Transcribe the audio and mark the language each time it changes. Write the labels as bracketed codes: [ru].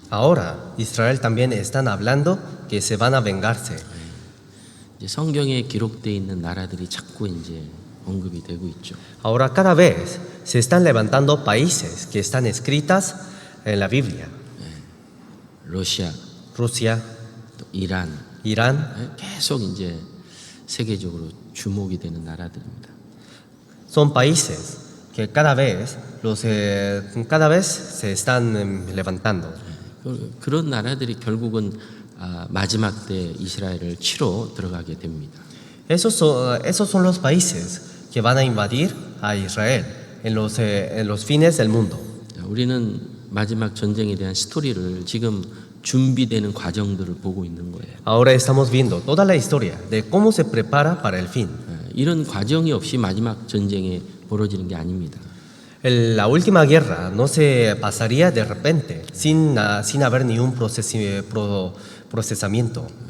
[es] Ahora, Israel también están hablando que se van a vengarse. [ko] 이제 성경에 기록되어 있는 나라들이 자꾸 이제 언급이 되고 있죠. [es] Ahora cada vez se están levantando países que están escritas en la Biblia. [ko] 러시아, [es] Rusia, [ko] 또 이란, [es] Irán, [ko] 계속 이제 세계적으로 주목이 되는 나라들입니다. [es] son países que cada vez se están levantando. [ko] 그런 나라들이 결국은 마지막 때 이스라엘을 치러 들어가게 됩니다. [es] Esos son los países que van a invadir a Israel en los fines del mundo. [ko] 우리는 마지막 전쟁에 대한 스토리를 지금 준비되는 과정들을 보고 있는 거예요. [es] Ahora estamos viendo toda la historia de cómo se prepara para el fin. [ko] 이런 과정이 없이 마지막 전쟁에 벌어지는 게 아닙니다. [es] La última guerra no se pasaría de repente, sin haber ni un procesamiento.